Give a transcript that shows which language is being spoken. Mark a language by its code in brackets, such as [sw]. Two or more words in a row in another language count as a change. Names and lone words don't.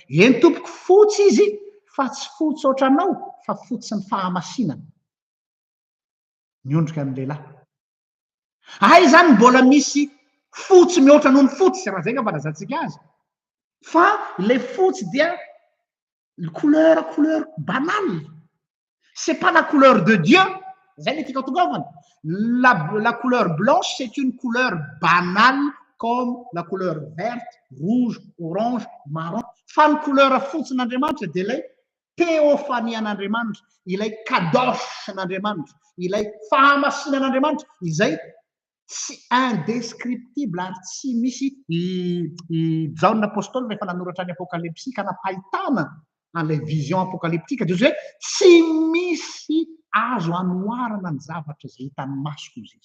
[mg] Eny tompoko fotsy izy fa tsy fotsy ohatranao fa fotsy ny fahamasinana. Miondrika ny lehilahy. Ay zany mbola misy fotsy mihoatra noho ny fotsy raha zay ka fanazantsika azy. Fa le fotsy dia [fr] couleur banale. C'est pas la couleur de Dieu. [mg] Zay le tika tongavana. [fr] La couleur blanche, c'est une couleur banale comme la couleur verte, rouge, orange, marron. [mg] Fa ny couleur fotsin'Andriamanitra dia ilay teofanian'Andriamanitra, ilay kadoshan'Andriamanitra, ilay fahamasinan'Andriamanitra, izay tsy indescriptible ary tsy misy Jaune apôstôly rehefa nanoratra ny apokalypsy ka napahitana an'ilay vision apokalyptika dia hoe tsy misy azo anoharana ny zavatra zay hitan'ny masoko izy.